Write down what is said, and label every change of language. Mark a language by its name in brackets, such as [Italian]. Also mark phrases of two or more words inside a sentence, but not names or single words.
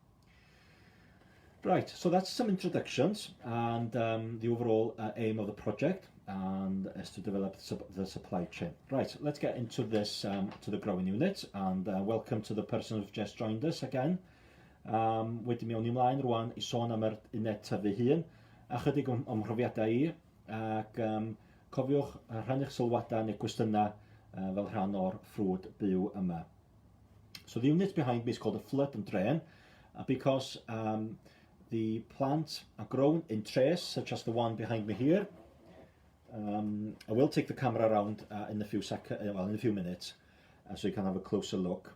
[English] Right, so that's some introductions and the overall aim of the project, and is to develop the supply chain. Right, let's get into this, to the growing unit, and welcome to the person who's just joined us again. [Welsh] Wedi mewn ymlaen rwan i sôn am yr uned tyfu hun, a chydig o'm mhrofiadau I, ac cofiwch rhannu'ch sylwadau neu gwestiynau fel rhan o'r ffrwd byw yma. [English] So the unit behind me is called a flood and drain, because the plants are grown in trays, such as the one behind me here. I will take the camera around in a few minutes, so you can have a closer look.